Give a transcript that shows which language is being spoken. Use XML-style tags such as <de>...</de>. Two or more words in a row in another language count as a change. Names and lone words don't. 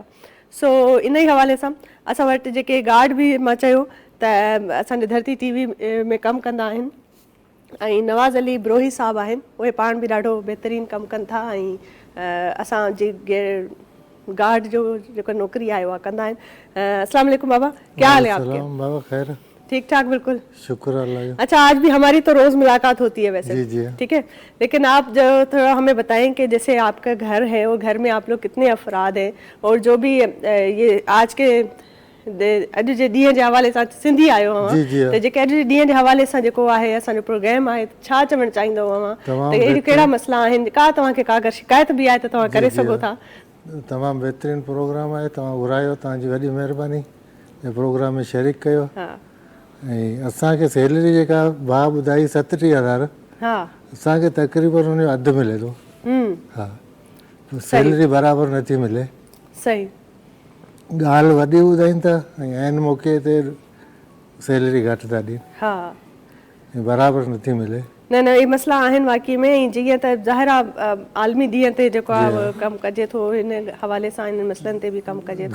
<sd>सो इन ई हवाले सां असां वटि जेके गार्ड बि मां चयो त असांजे धरती TV में कमु कंदा आहिनि, ऐं नवाज़ अली ब्रोही साहब आहिनि, उहे पाण बि ॾाढो बहितरीनु कमु कनि था। ऐं असांजी गार्ड जो जेको नौकिरी आहे उहा कंदा आहिनि।</sd> <ar>السلام علیکم</ar> <ur>بابا، کیا حال ہے آپ کے? بابا خیر, ٹھیک ٹھاک، بالکل شکر اللہ کا. اچھا، آج بھی ہماری تو روز ملاقات ہوتی ہے ویسے. جی جی. ٹھیک ہے، لیکن آپ جو تھوڑا ہمیں بتائیں کہ جیسے آپکا گھر ہے، وہ گھر میں آپ لوگ کتنے افراد ہیں، اور جو بھی یہ آج کے</ur> <sd>अॼु जे ॾींहं जे हवाले सां सिंधी आयो</sd> <ur>جی جی.</ur> <sd>त जेके अॼु जे ॾींहं जे हवाले सां जेको आहे असांजो प्रोग्राम आहे, छा चवणु चाहींदो अवां त अहिड़ी कहिड़ा मसइला आहिनि, का तव्हांखे का अगरि शिकायत बि आहे त तव्हां करे सघो था? तमामु बहितरीनु प्रोग्राम आहे, तव्हां घुरायो, तव्हांजी वॾी महिरबानी, ऐं प्रोग्राम में शरीक कयो। हा। ऐं असांखे सैलरी जेका भाउ ॿुधाई 37,000, हा। असांखे तक़रीबन हुन जो अधु मिले थो। हाँ तो सैलरी बराबरि नथी मिले। सही ॻाल्हि वॾी ॿुधाइनि था ऐं आहिनि मौक़े ते सैलरी घटि था ॾियनि हा ऐं बराबरि नथी मिले। न न ये मसला आहिनि वाक़ई में। ऐं जीअं त ज़ाहिर आहे आलमी ॾींहं ते जेको आहे कमु कजे थो, हिन हवाले सां हिन मसइलनि ते बि कमु कजे थो।</sd>